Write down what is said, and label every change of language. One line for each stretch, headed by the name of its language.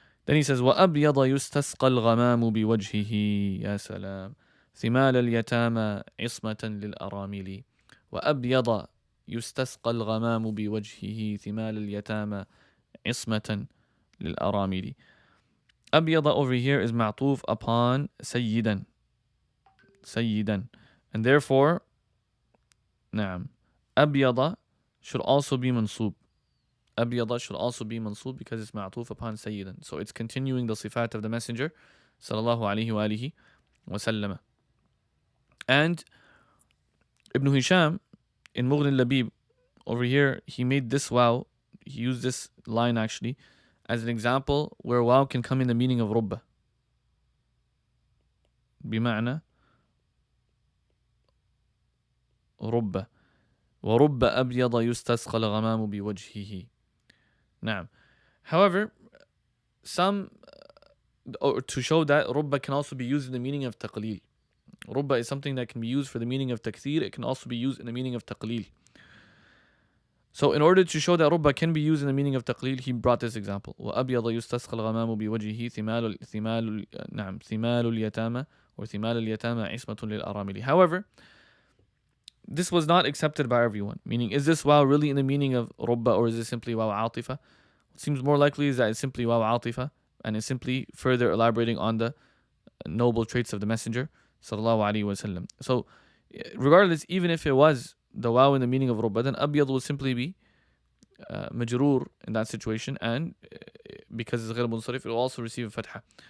English: Then he says
Arabic: وأبيض يستسقى الغمام بوجهه. يا سلام. ثمال اليتامى عصمة للأرامل. وأبيض يستسقى الغمام بوجهه ثمال اليتامى عصمة للأرامل.
English: أبيض over here is معطوف upon سيدا.
Arabic: سيدا.
English: And therefore, نعم, أبيض should also be منصوب. أبيض should also be mansub because it's معطوف upon سيدا. So it's continuing the sifat of the Messenger sallallahu alayhi wa alihi wa sallam. And Ibn Hisham in Mughni al-Labib over here, he made this waw, he used this line actually as an example where waw can come in the meaning of رب.
Arabic: بمعنى رب. ورب أبيض يستسقى الغمام بوجهه. نعم.
English: However, some, or to show that رب can also be used in the meaning of taqleel. رب is something that can be used for the meaning of takthir. It can also be used in the meaning of taqleel. So in order to show that رب can be used in the meaning of taqleel, he brought this example.
Arabic: وأبيض يستسقى الغمام بوجهه ثمال اليتامى or ثمال اليتامى عصمة للأرامل.
English: However, this was not accepted by everyone. Meaning, is this waw really in the meaning of rubba, or is it simply waw atifa? What seems more likely is that it's simply waw atifa, and it's simply further elaborating on the noble traits of the Messenger sallallahu alaihi wasallam. So, regardless, even if it was the waw in the meaning of rubba, then abyad will simply be majroor in that situation, and because it's ghayr munsarif, it will also receive a fatha.